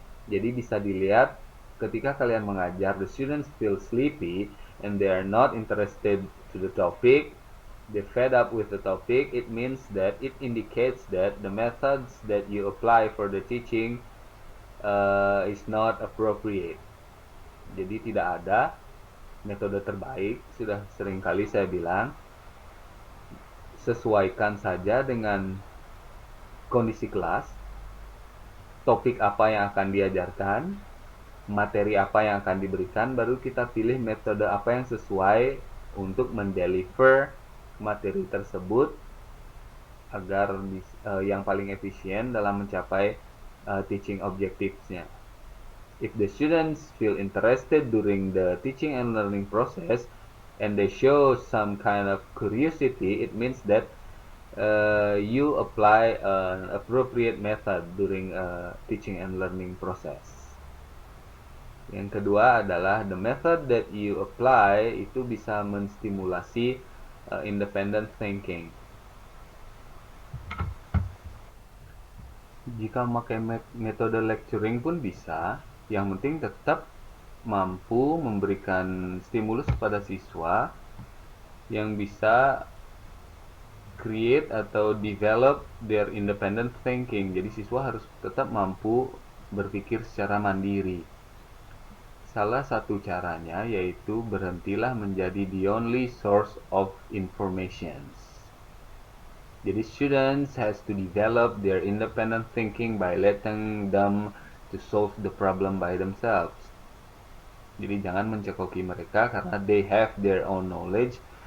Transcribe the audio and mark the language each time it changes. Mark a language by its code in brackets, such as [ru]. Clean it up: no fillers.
[id] Jadi bisa dilihat ketika kalian mengajar, [en] the students feel sleepy and they are not interested to the topic, they fed up with the topic, it means that it indicates that the methods that you apply for the teaching is not appropriate. [id] Jadi tidak ada metode terbaik, sudah seringkali saya bilang, sesuaikan saja dengan kondisi kelas, topik apa yang akan diajarkan, materi apa yang akan diberikan, baru kita pilih metode apa yang sesuai untuk mendeliver materi tersebut agar yang paling efisien dalam mencapai teaching objectives-nya. [en] If the students feel interested during the teaching and learning process and they show some kind of curiosity, it means that you apply an appropriate method during teaching and learning process. [id] Yang kedua adalah [en] the method that you apply [id] itu bisa menstimulasi [en] independent thinking. [id] Jika memakai metode lecturing pun bisa, yang penting tetap mampu memberikan stimulus kepada siswa yang bisa create atau [en] develop their independent thinking. [id] Jadi siswa harus tetap mampu berpikir secara mandiri. Salah satu caranya yaitu berhentilah menjadi [en] the only source of information. Jadi students has to develop their independent thinking by letting them to solve the problem by themselves. [id] Jadi jangan mencekoki mereka karena [en] they have their own knowledge.